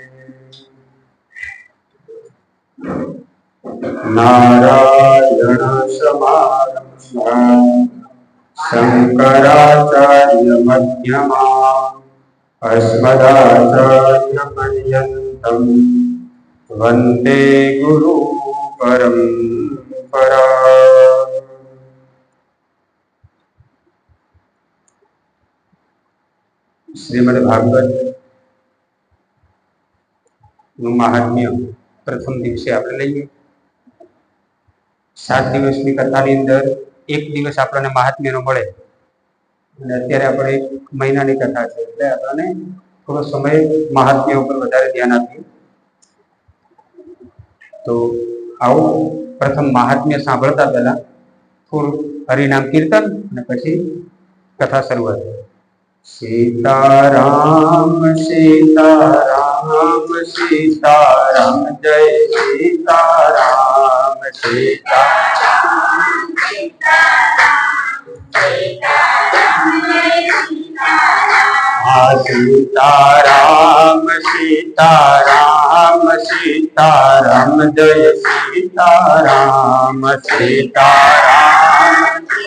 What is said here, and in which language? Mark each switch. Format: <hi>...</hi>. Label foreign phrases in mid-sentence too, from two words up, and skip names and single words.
<sa>नारायण समारम्भां शंकराचार्य मध्यमाम् अस्मदाचार्यपर्यन्तं वन्दे गुरु परम्परा।</sa> <gu>श्रीमद् भागवत નું મહાત્મ્ય પ્રથમ દિવસે આપણે લઈએ। 7 દિવસની કથાની અંદર એક દિવસ આપણને મહાત્મ્યનો મળે અને અત્યારે આપણે 1 મહિનાની કથા છે એટલે આપણને થોડો સમય મહાત્મ્ય ઉપર વધારે ધ્યાન આપીએ। તો આવો પ્રથમ મહાત્મ્ય સાંભળતા પહેલા થોડું હરિનામ કીર્તન અને પછી કથા શરૂઆત। सीताराम सीताराम सीताराम जय सीताराम सीताराम सीताराम सीताराम सीताराम जय सीताराम सीताराम</gu>